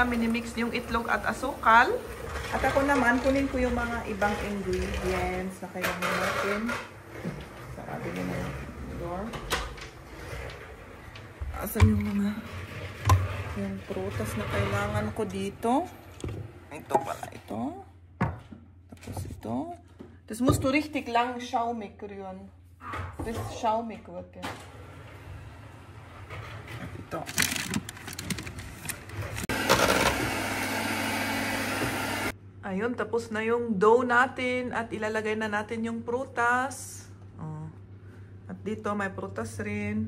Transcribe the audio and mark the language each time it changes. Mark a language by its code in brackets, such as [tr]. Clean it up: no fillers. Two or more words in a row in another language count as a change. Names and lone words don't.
[tl] Minimix yung itlog at asukal. At ako naman, kunin ko yung mga ibang ingredients na kailangan natin. Sarado na yung door. Asan yung mga yung prutas na kailangan ko dito? Ito pala, ito. Tapos ito. [de] Das musst du richtig lang schaumig rühren. Das schaumig wird ja. [tl] At ito. Ayun, tapos na yung dough natin at ilalagay na natin yung prutas. Oh. At dito may prutas rin.